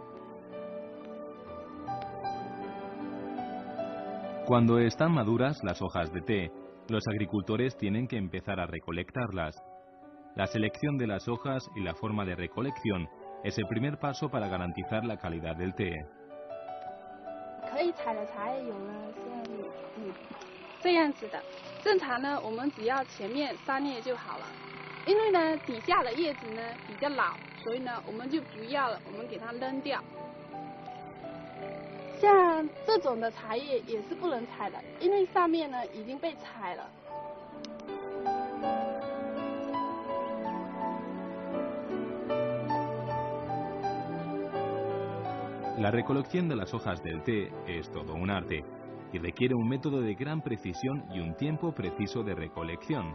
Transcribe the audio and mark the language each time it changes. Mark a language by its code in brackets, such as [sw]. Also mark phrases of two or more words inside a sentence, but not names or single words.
[es] Cuando están maduras las hojas de té, los agricultores tienen que empezar a recolectarlas. La selección de las hojas y la forma de recolección es el primer paso para garantizar la calidad del té. [zh] 可以采的茶叶有了这样子的，正常呢，我们只要前面3叶就好了。因为呢，底下的叶子呢比较老，所以呢，我们就不要了，我们给它扔掉。像这种的茶叶也是不能采的，因为上面呢已经被采了。 [es] La recolección de las hojas del té es todo un arte y requiere un método de gran precisión y un tiempo preciso de recolección.